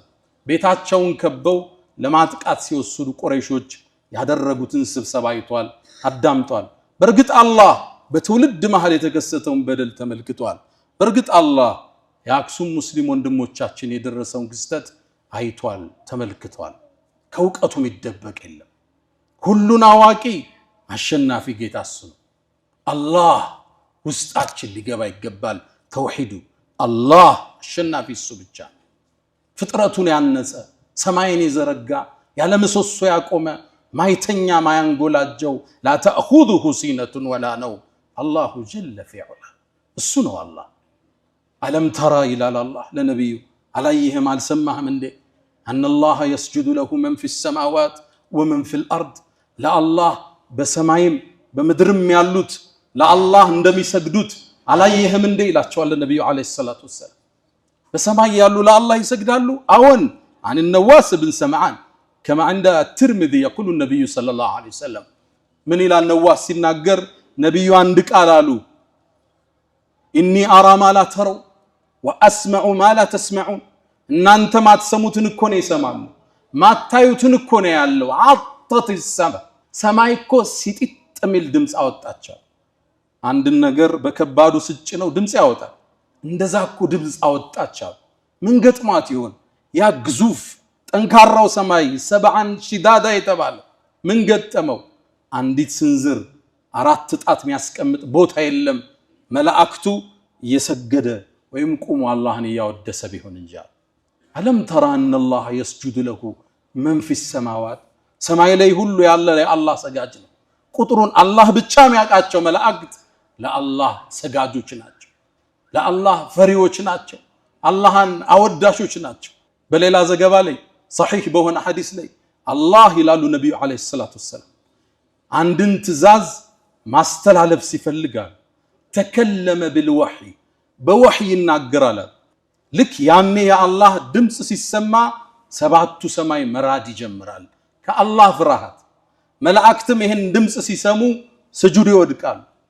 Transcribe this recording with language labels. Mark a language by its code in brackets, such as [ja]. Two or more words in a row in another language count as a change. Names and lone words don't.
[am] ቤታቸውን ከበው ለማጥቃት ሲወስዱ ቁረይሾች ያደረጉትን ስብሰባ አይቷል አዳምጧል በርግጥ አላህ በትውልድ መሃል የተከሰተውን በደል ተመልክቷል በርግጥ አላህ የአክሱም ሙስሊም ወንድሞቻችን የደረሰውን ክስተት አይቷል ተመልክቷል ከውቀቱ የሚደበቅ የለም ሁሉን አዋቂ አሸናፊ ጌታ እሱ ነው አላህ ውስጣችን ሊገባ ይገባል ተውሂዱ አላህ አሸናፊ እሱ ብቻ ፍጥረቱን ያነጸ ሰማይን የዘረጋ ያለ ምሰሶ ያቆመ ማይተኛ ማያንጎላጀው [ar] لا تأخذه سنة ولا نوم الله جل في علاه [am] እሱ ነው አላህ ألم ترى ይላል አላህ ለነብዩ አላየህም አልሰማህም እንዴ [ar] أن الله يسجد له من في السماوات ومن في الأرض لا الله [am] በሰማይም በምድርም ያሉት ለአላህ እንደሚሰግዱት አላየህም እንዴ ይላቸዋል ነብዩ [ar] عليه الصلاة والسلام [am] በሰማይ ያሉ ለአላህ ይሰግዳሉ አዎን [ar] عن النواس بن سمعان كما عند الترمذي يقول النبي صلى الله عليه وسلم من الى النواس [am] ሲናገር ነብዩ አንድ ቃል አሉ [ar] إني أرى ما لا تروا وأسمع ما لا تسمعون [am] እናንተ ማትሰሙትን እኮ ነው ይሰማሉ ማታዩትን እኮ ነው ያለው [ar] أطت السماء [am] ሰማይ እኮ ሲጥጥ የሚል ድምጽ አወጣቸው አንድ ነገር በከባዱ ስጭ ነው ድምጽ ያወጣል እንደዛ እኮ ድምጽ አወጣቸው ምን ገጥማት ይሆን ያ ግዙፍ ጠንካራው ሰማይ [ar] سبعا شدادا [am] የተባለ ምን ገጠመው አንዲት ስንዝር አራት ጣት የሚያስቀምጥ ቦታ የለም መላእክቱ እየሰገደ ወይም ቆሞ አላህን ያወደሰ ቢሆን እንጂ አለም ተራ [ar] ان الله يسجد له من في السماوات [am] ሰማይ ላይ ሁሉ ያለ ለአላህ ሰጋጅ ነው ቁጥሩን አላህ ብቻ የሚያውቃቸው መላእክት ለአላህ ሰጋጆች ናቸው ለአላህ ፈሪዎች ናቸው አላህን አወዳሾች ናቸው በሌላ ዘገባ ላይ صحيح በሆነ ሐዲስ ላይ አላህ ይላሉ ነብዩ [ar] عليه الصلاة والسلام [am] አንድን ትእዛዝ ማስተላለፍ ሲፈልጋል [ar] تكلم بالوحي [am] በወህይ ይናገራል ልክ ያኔ የአላህ ድምጽ ሲሰማ ሰባቱ ሰማይ መራድ ይጀምራል ከአላህ ፍርሃት መላእክትም ይሄን ድምጽ ሲሰሙ ስጁድ ይወድቃሉ